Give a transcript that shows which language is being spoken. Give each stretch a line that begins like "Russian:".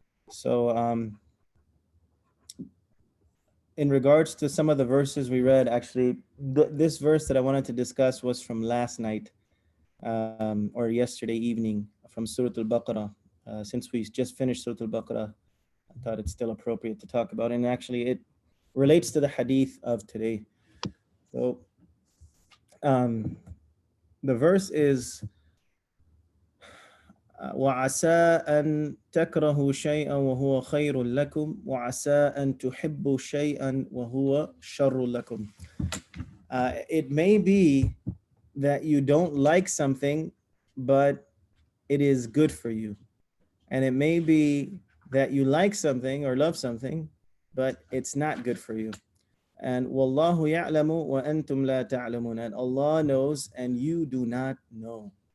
English: So, in regards to some of the verses we read, actually, this verse that I wanted to discuss was from last night or yesterday evening from Surah Al-Baqarah. Since we just finished Surah Al-Baqarah, I thought it's still appropriate to talk about. And actually, it relates to the hadith of today. So, um, the verse is
Arabic: وعسى أن تكرهوا شيئا وهو خير لكم وعسى أن تحبوا شيئا وهو شر لكم.
English: It may be that you don't like something, but it is good for you. And it may be that you like something or love something, but it's not good for you. And
Arabic: Wallahu ya'lamu wa antum la ta'lamun.
English: And Allah knows and you do not know.